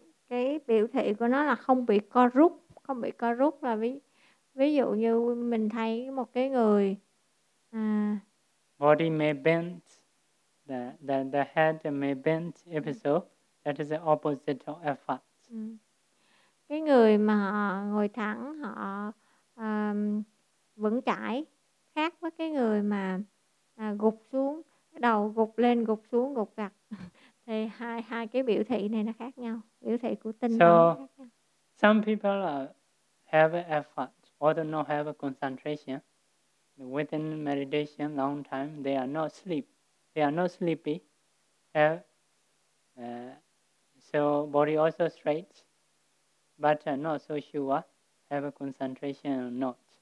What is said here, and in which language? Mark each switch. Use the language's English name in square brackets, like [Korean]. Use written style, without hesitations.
[Vietnamese] Cái biểu thị của nó là không bị co rút. Không bị co rút là ví dụ như mình thấy một cái người [English] body may bend, the head may bend, if so, that is the opposite of effort. [Vietnamese] Cái người mà họ ngồi thẳng, họ vững chãi, khác với cái người mà gục xuống, đầu gục lên, gục xuống, gục gặt. Thì hai cái biểu thị này nó khác nhau, biểu thị của tinh tấn khác nhau. [English] Some people have effort or do not have a concentration within meditation long time. They are not sleep, they are not sleepy. So body also straight, but not so sure have a concentration or not.